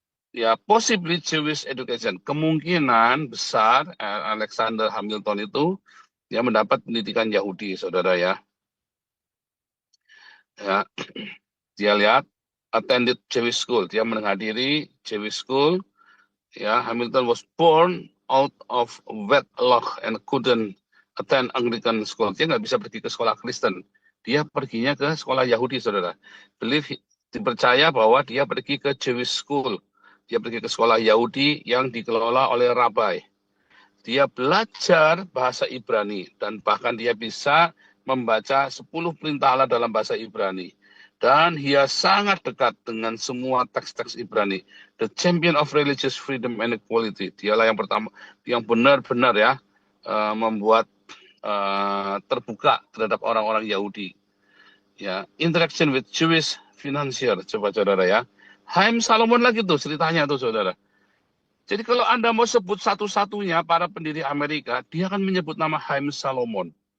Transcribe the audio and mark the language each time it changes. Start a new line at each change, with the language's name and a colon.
Indonesian: Ya,
English: possibly Jewish education.
Indonesian: Kemungkinan besar Alexander Hamilton itu dia mendapat pendidikan Yahudi, saudara ya. Ya, dia lihat
English: attended Jewish school.
Indonesian: Dia menghadiri
English: Jewish school. Ya, Hamilton was born out of wedlock and couldn't attend Anglican school.
Indonesian: Dia nggak bisa pergi ke sekolah Kristen. Dia perginya ke sekolah Yahudi, saudara. Dipercaya bahwa dia pergi ke Jewish school. Dia pergi ke sekolah Yahudi yang dikelola oleh rabai. Dia belajar bahasa Ibrani dan bahkan dia bisa membaca 10 perintah Allah dalam bahasa Ibrani. Dan dia sangat dekat dengan semua teks-teks Ibrani.
English: The champion of religious freedom and equality.
Indonesian: Dialah yang pertama, yang benar-benar ya membuat terbuka terhadap orang-orang Yahudi. Ya,
English: interaction with Jewish financier,
Indonesian: coba saudara ya. Haim Salomon lagi tuh ceritanya tuh saudara. Jadi kalau Anda mau sebut satu-satunya para pendiri Amerika, dia akan menyebut nama Haim Salomon.